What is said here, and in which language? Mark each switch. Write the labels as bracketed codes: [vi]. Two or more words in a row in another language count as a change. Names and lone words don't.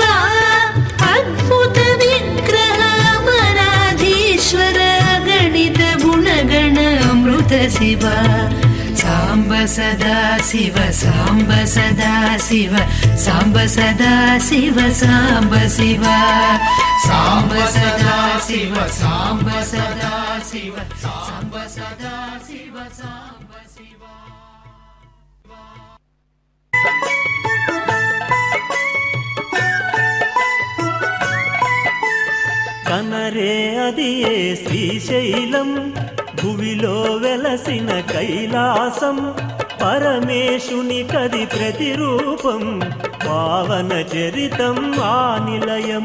[sa] अद्भुत विग्रह अमराधीश्वर गणित गुणगण अमृत शिव साम्ब सदा शिव साम्ब सदा शिव साम्ब सदा शिव साम्ब शिव साम्ब सदा शिव साम्ब सदा शिव साम्ब सदा शिव साम्ब शिव [te] కనరే అదియే శ్రీశైలం భువిలో వెలసిన కైలాసం పరమేశుని కది ప్రతిరూపం పావన చరితం ఆ నిలయం